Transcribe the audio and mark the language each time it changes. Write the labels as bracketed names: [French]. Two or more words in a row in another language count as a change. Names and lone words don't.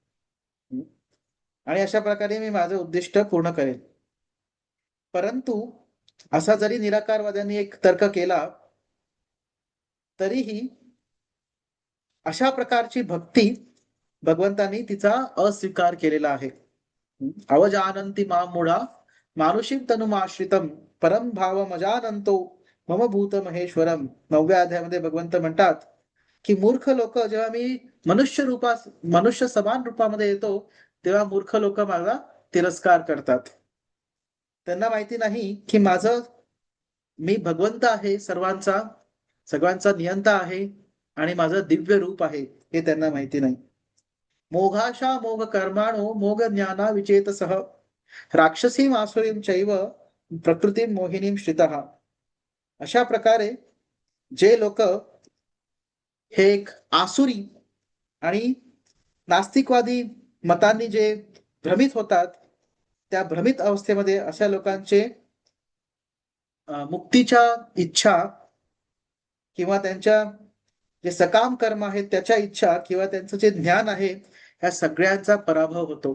[Marathi] आणि अशा प्रकारे मी माझं उद्दिष्ट पूर्ण करेल. परंतु असा जरी निराकारवाद्यांनी एक तर्क केला तरीही अशा प्रकारची भक्ती भगवंतांनी तिचा अस्वीकार केलेला आहे. [Sanskrit] अवजानन्ति मां मूढा मानुषीं तनुमाश्रितम परम भावमजानन्तो मम भूत महेश्वरम. [Marathi] 9व्या अध्यायामध्ये भगवंत म्हणतात की मूर्ख लोक जेव्हा मी मनुष्य समान रूपामध्ये येतो तेव्हा मूर्ख लोक माझा तिरस्कार करतात. त्यांना माहिती नाही की मी भगवंत आहे, सर्वांचा नियंता आहे आणि माझं दिव्य रूप आहे हे त्यांना माहिती नाही. [Sanskrit] मोघाशा मोघ कर्माणो मोघ ज्ञाना विचेतसः राक्षसीम आसुरीम चैव प्रकृतीम मोहिनीम श्रितः. [Marathi] अशा प्रकारे जे लोक हे एक आसुरी आणि नास्तिकवादी मतांनी जे भ्रमित होतात त्या भ्रमित अवस्थेमध्ये अशा लोकांचे मुक्तीच्या इच्छा किंवा त्यांच्या जे सकाम कर्म आहेत त्याच्या इच्छा किंवा त्यांचं जे ज्ञान आहे ह्या सगळ्यांचा पराभव होतो.